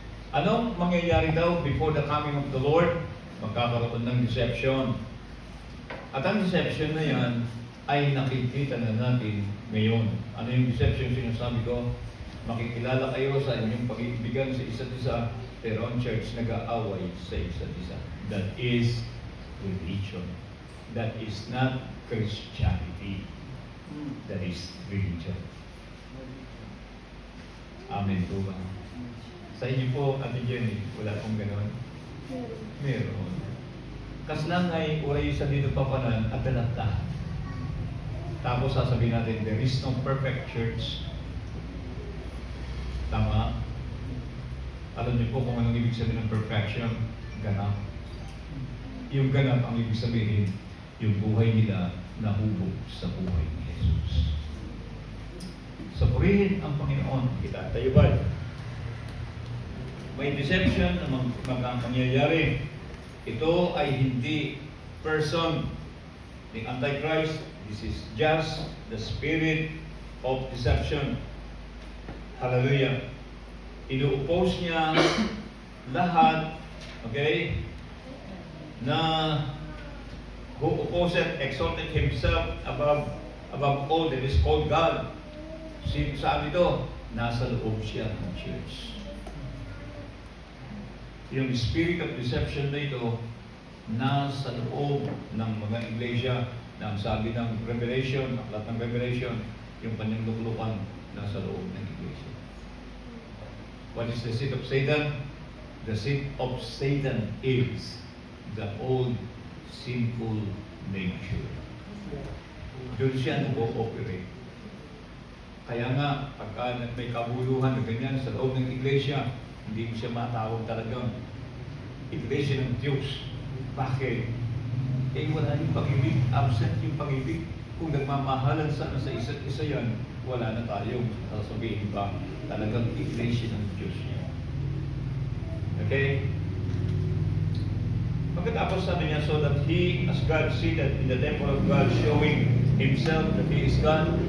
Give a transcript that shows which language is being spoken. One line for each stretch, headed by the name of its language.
Filipino: Anong mangyayari daw
English: before the coming of the Lord?
Filipino: Magkakaroon ng deception. At ang deception na yan ay nakikita na natin ngayon. Ano yung deception sinasabi ko? Makikilala kayo sa inyong pag-ibigan sa isa't isa, pero ang church nag-aaway sa isa't isa.
English: That is religion. That is not Christianity. That is religion.
Filipino: Amen po ba? Sa inyo po, Ate Jenny, wala pong ganon? Meron. Kaslang ay uray sa dito papanan at dalagtahan. Tapos sasabihin natin,
English: there is no perfect church.
Filipino: Tama? Alam niyo po kung anong ibig sabihin ng perfection? Ganap. Yung ganap ang ibig sabihin, yung buhay nila nahubog sa buhay ni Jesus. Sa purihin ang Panginoon, kita tayo ba? May deception na mangyayari. Ito ay hindi person ng Antichrist.
English: This is just the spirit of deception. Hallelujah.
Filipino: Inu-oppose niya lahat, okay, na
English: who opposed exalted himself above all that is called God.
Filipino: Saan ito? Nasa loob siya ng church. Yung spirit of deception na ito, nasa loob ng mga iglesia, na ang sabi ng Revelation, aklat ng Revelation, yung kanyang luklukan, nasa loob ng iglesia.
English: What is the seat of Satan? The seat of Satan is the old sinful nature.
Filipino: Doon siya nag-ooperate. Kaya nga, pagka may kabuluhan na ganyan sa loob ng iglesia, hindi mo siya matawag talagang iglesia ng Diyos. Bakit? Eh wala yung pag-ibig, absent yung pag-ibig. Kung nagmamahalan sana sa isa't isa yan, wala na tayong sasabihin ba talagang iglesia ng Diyos niya. Okay? Pagkatapos sabi niya,
English: so that He, as God, seated in the temple of God, showing Himself that He is God.